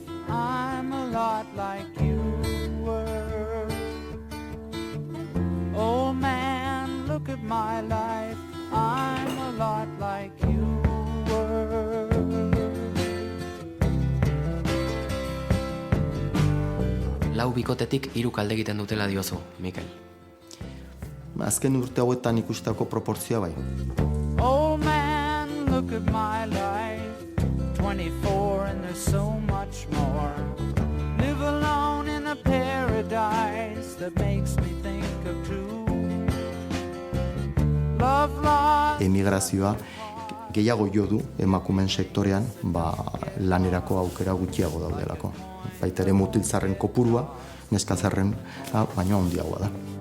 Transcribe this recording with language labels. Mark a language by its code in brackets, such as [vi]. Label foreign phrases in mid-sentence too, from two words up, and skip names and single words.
[en] I'm a lot like you were. Old man, look at my life. I'm a lot like you were. [eu] Lau bikotetik 3 alde egiten dutela diozu, Mikel. Azken urte hauetan ikustako proportzioa bai. [en] Old man, look at my life. 24 and there's so much more. Live alone in a paradise that makes me think of true love lost. [eu] Emigrazioa gehiago jo du emakumeen sektorean, lanerako aukera gutxiago daudelako. Baita ere mutilzarren kopurua, neskazarren baino handiagoa da.